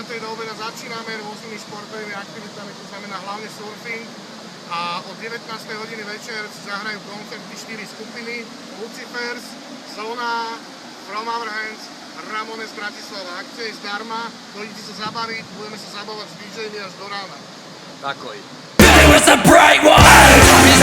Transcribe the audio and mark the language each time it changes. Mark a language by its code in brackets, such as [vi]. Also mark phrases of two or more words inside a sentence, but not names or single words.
[sk] do obeda začíname rôznymi športovými aktivitami, to znamená hlavne surfing. A od 19. hodiny večer zahrajú koncerty 4 skupiny: Lucifers, Zona, From Our Hands, Ramones Bratislava. Akcia je zdarma, dojdete sa zabaviť, budeme sa zabávať s DJmi až do rána. Takoj. [en] It was a bright one.